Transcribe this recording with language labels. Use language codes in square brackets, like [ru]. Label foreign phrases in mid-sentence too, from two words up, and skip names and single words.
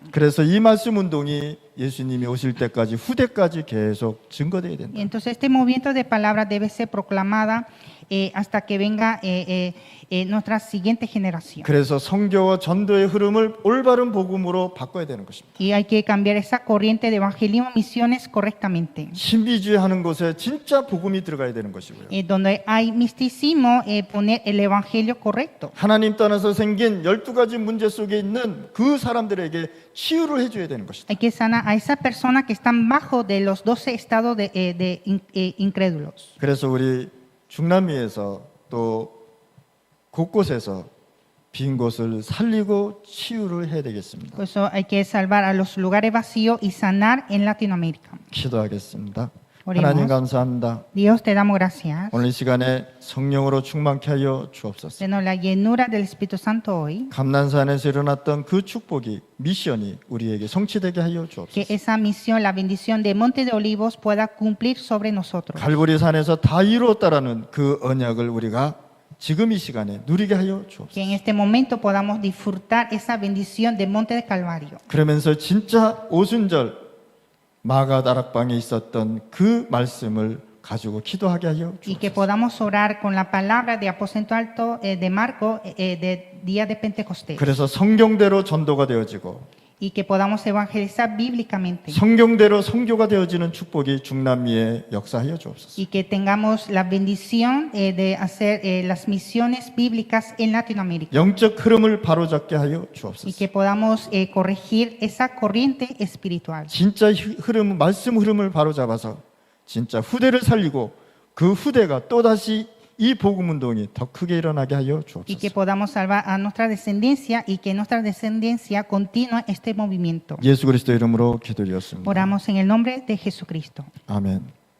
[ko] 그래서 이 말씀 운동이 예수님이 오실 때까지 후대까지 계속 증거돼야 된다. [es] Y entonces este movimiento de palabra debe ser proclamada hasta que venga nuestra siguiente generación. [ko] 그래서 선교와 전도의 흐름을 올바른 복음으로 바꿔야 되는 것입니다. [es] Y hay que cambiar esa corriente de evangelismo, misiones correctamente. [ko] 신비주의 하는 곳에 진짜 복음이 들어가야 되는 것이고요. [es] Donde hay misticismo, poner el evangelio correcto. [ko] 하나님 떠나서 생긴 12가지 문제 속에 있는 그 사람들에게 치유를 해줘야 되는 것이다. [es] Hay que sanar a esas personas que están bajo de los 12 estados de incrédulos. [ko] 그래서 우리 중남미에서 또 곳곳에서 빈 곳을 살리고 치유를 해야 되겠습니다. [es] Por eso hay que salvar a los lugares vacíos y sanar en Latinoamérica. [ko] 기도하겠습니다. 하나님 [es] Oremos. [ko] 감사합니다. [es] Dios, te damos gracias. [ko] 오늘 이 시간에 성령으로 충만케 하여 주옵소서. [es] Denos la llenura del Espíritu Santo hoy. [ko] 감난산에서 일어났던 그 축복이 미션이 우리에게 성취되게 하여 [es] Que [ko] 주옵소서. [es] esa misión, la bendición de Monte de Olivos pueda cumplir sobre nosotros. [ko] 갈보리 산에서 다 이루었다라는 그 언약을 우리가 지금 이 시간에 누리게 하여 주옵소서. [es] Que en este momento podamos disfrutar esa bendición del Monte de Calvario. [ko] 그러면서 진짜 오순절 마가다락방에 있었던 그 말씀을 가지고 기도하게 하여 [es] Y que [ko] 주옵소서. [es] podamos orar con la palabra de Aposento Alto de Marco de día de Pentecostés. [ko] 그래서 성경대로 전도가 되어지고 [es] Y que podamos evangelizar bíblicamente. [ko] 성경대로 선교가 되어지는 축복이 중남미에 역사하여 주옵소서. [es] Y que tengamos la bendición de hacer las misiones bíblicas en Latinoamérica. [ko] 영적 흐름을 바로잡게 하여 [es] Y [ko] 주옵소서. [es] que podamos corregir esa corriente espiritual. [ko] 진짜 흐름, 말씀 흐름을 바로잡아서 진짜 후대를 살리고 그 후대가 또다시 이 복음 운동이 더 크게 일어나게 하여 [es] Y que [ko] 주옵소서. [es] podamos salvar a nuestra descendencia y que nuestra descendencia continúe este movimiento. [ko] 예수 그리스도 이름으로 기도드렸습니다. [es] Oramos en el nombre de Jesucristo. [ko] 아멘.